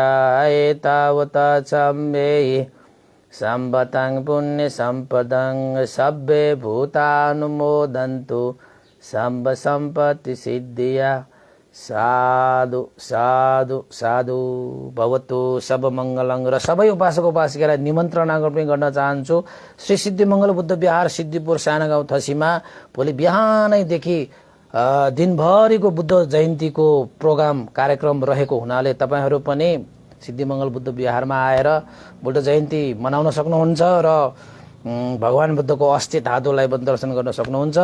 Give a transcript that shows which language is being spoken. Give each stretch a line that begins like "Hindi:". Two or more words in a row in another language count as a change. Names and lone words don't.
Pali: एतावता छम्मेहि सम्पतं पुण्यसम्पदं सब्बे भूतानुमोदन्तु सम्ब सम्पत्ति सिद्धिया। साधु साधु साधु भवतु सब मङ्गलं।
Nepali: र सबै उपासक उपासिकालाई निमन्त्रणा पनि गर्न चाहन्छु। श्री सिद्धिमङ्गल बुद्ध विहार सिद्धिपुर साना गाउँ थसीमा भोलि बिहानैदेखि दिनभरिको बुद्ध जयन्तीको प्रोग्राम कार्यक्रम रहेको हुनाले तपाईँहरू पनि सिद्धिमङ्गल बुद्ध विहारमा आएर बुद्ध जयन्ती मनाउन सक्नुहुन्छ र भगवान बुद्धको अस्थि धातुलाई पनि दर्शन गर्न सक्नुहुन्छ।